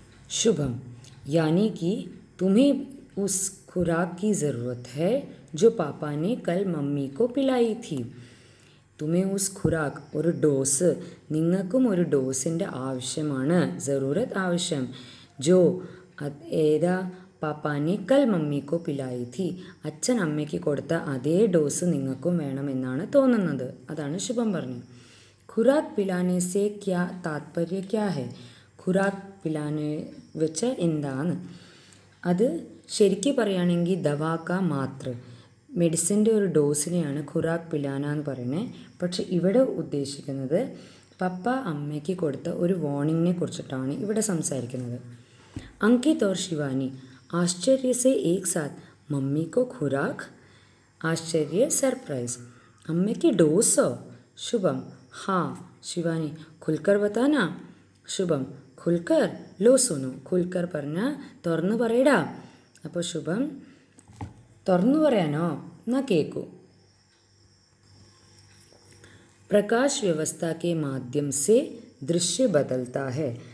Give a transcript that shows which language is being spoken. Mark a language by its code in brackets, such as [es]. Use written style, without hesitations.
[hi] शुभम, यानी कि तुम्हें उस खुराक की ज़रूरत है जो पापा ने कल मम्मी को पिलाई थी. तुम्हें उस खुराक [ml] ഒരു ഡോസ്, നിങ്ങൾക്കും ഒരു ഡോസിൻ്റെ ആവശ്യമാണ്. ജറൂറത്ത് ആവശ്യം. [hi] ജോ ഏതാ പാപ്പാനെ കൽ മമ്മിക്കോ പിലായി ഥി, [ml] അച്ഛൻ അമ്മയ്ക്ക് കൊടുത്ത അതേ ഡോസ് നിങ്ങൾക്കും വേണമെന്നാണ് തോന്നുന്നത്. അതാണ് ശുഭം പറഞ്ഞത്. [hi] ഖുറാക്ക് പിലാനെ സേ ക്യാ താത്പര്യ ക്യാ ഹെ. [ml] ഖുറാക്ക് പിലാനെ വെച്ച് എന്താണ്? അത് ശരിക്കും പറയുകയാണെങ്കിൽ ദവാക്ക മാത്ര, മെഡിസിൻ്റെ ഒരു ഡോസിനെയാണ് ഖുറാക്ക് പിലാന എന്ന് പറയുന്നത്. പക്ഷെ ഇവിടെ ഉദ്ദേശിക്കുന്നത് പപ്പ അമ്മയ്ക്ക് കൊടുത്ത ഒരു വാർണിങ്ങിനെ കുറിച്ചിട്ടാണ് ഇവിടെ സംസാരിക്കുന്നത്. [hi] അങ്കിത് और शिवानी आश्चर्य से एक साथ मम्मी को खुराक. आश्चर्य सरप्राइज. [ml] अम्मे डोसो. [hi] शुभम हाँ. शिवानी खुलकर बताना. शुभम खुलकर लो सुनो. [ml] खुलकर പറഞ്ഞാൽ തുറന്നു പറയടാ. അപ്പോൾ ശുഭം തുറന്നു പറയാനോ എന്നാ കേൾക്കൂ. [hi] प्रकाश व्यवस्था के माध्यम से दृश्य बदलता है.